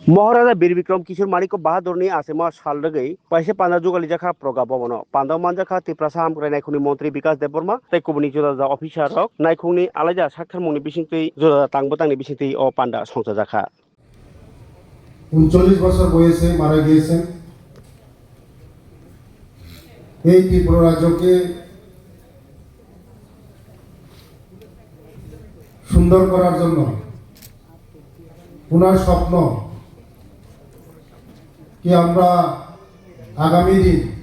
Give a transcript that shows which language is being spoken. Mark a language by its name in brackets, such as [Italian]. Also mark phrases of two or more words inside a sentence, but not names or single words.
[Kok Borok] महाराजा बीर विक्रम किशोर माणिक बाहादुरनि आसिमा सालरगै पाइसे पान्दा जुगाली जाखा प्रगा भवन पान्दा मानजाखा तिप्रासा हामग्राय नायखुंनि मंत्री विकास देबबर्मा तै कुबुनि जुदा अफिसार रक नायखुंनि आलायजा साक्षर मुंनि बिसिंतै जुदा तांबो तांनि बिसिंतै अ पान्दा संसा जाखा [Bangla] 39 বছর বয়সে মারা গিয়েছেন। এই ত্রিপুরা রাজ্যকে সুন্দর করার জন্য ওনার স্বপ্ন কি আমরা আগামী দিন